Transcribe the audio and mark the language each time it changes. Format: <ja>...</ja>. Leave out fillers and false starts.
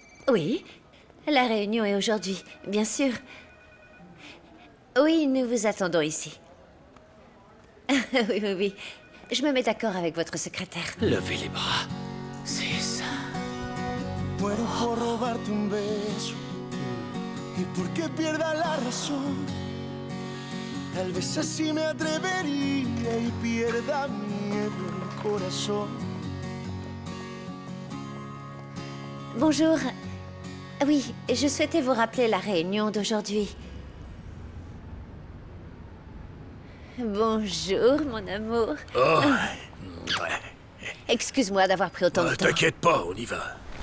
<fr>Oui, la réunion est aujourd'hui, bien sûr. Oui, nous vous attendons ici. Oui. Je me mets d'accord avec votre secrétaire. Levez les bras. C'est ça.</fr> <es>Muero por robarte un beso y porque pierda la razón. Tal vez así me atrevería y pierda miedo el corazón.</es> <fr>Bonjour. Oui, je souhaitais vous rappeler la réunion d'aujourd'hui. Bonjour, mon amour. Oh, Excuse-moi d'avoir pris autant de temps. t'inquiète pas, on y va.</fr>